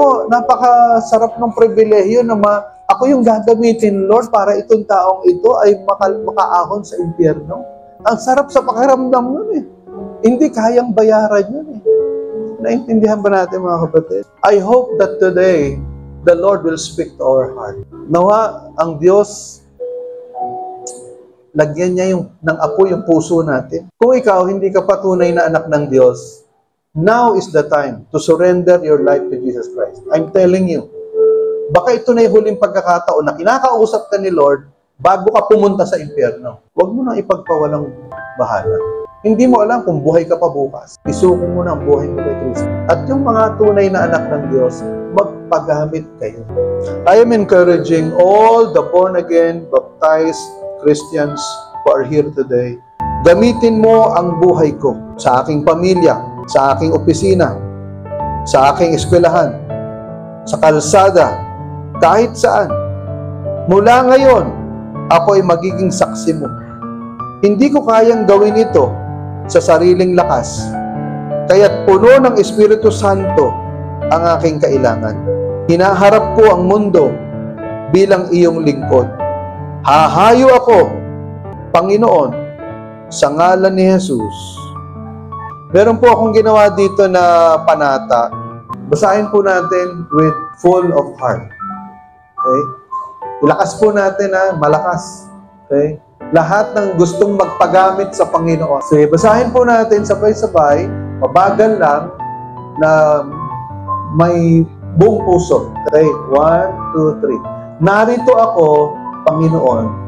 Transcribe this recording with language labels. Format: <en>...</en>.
<tl>Napakasarap ng pribilehyo na ako yung gagamitin, Lord, para itong taong ito ay makaahon sa impyerno. Ang sarap sa pakiramdam nun Hindi kayang bayaran yun Naintindihan ba natin, mga kapatid?</tl> <en>I hope that today, the Lord will speak to our heart.</en> <tl>Nawa, ang Diyos, lagyan niya ng apo yung puso natin. Kung ikaw, hindi ka patunay na anak ng Diyos,</tl> <en>now is the time to surrender your life to Jesus Christ. I'm telling you,</en> <tl>baka ito na yung huling pagkakataon na kinakausap ka ni Lord bago ka pumunta sa impyerno. Huwag mo nang ipagpawalang bahala. Hindi mo alam kung buhay ka pa bukas. Isuko mo na ang buhay mo kay Kristo. At yung mga tunay na anak ng Diyos, magpagamit kayo.</tl> <en>I am encouraging all the born-again, baptized Christians who are here today.</en> <tl>Gamitin mo ang buhay ko sa aking pamilya, sa aking opisina, sa aking eskwelahan, sa kalsada, kahit saan. Mula ngayon, ako ay magiging saksi mo. Hindi ko kayang gawin ito sa sariling lakas. Kaya't puno ng Espiritu Santo ang aking kailangan. Hinaharap ko ang mundo bilang iyong lingkod. Hahayo ako, Panginoon, sa ngalan ni Jesus. Meron po akong ginawa dito na panata. Basahin po natin</tl> <en>with full of heart.</en> <tl>Okay? Ilakas po natin malakas. Okay? Lahat ng gustong magpagamit sa Panginoon. So, basahin po natin sabay-sabay, mabagal lang, na may buong puso. Okay? 1, 2, 3. Narito ako, Panginoon.</tl>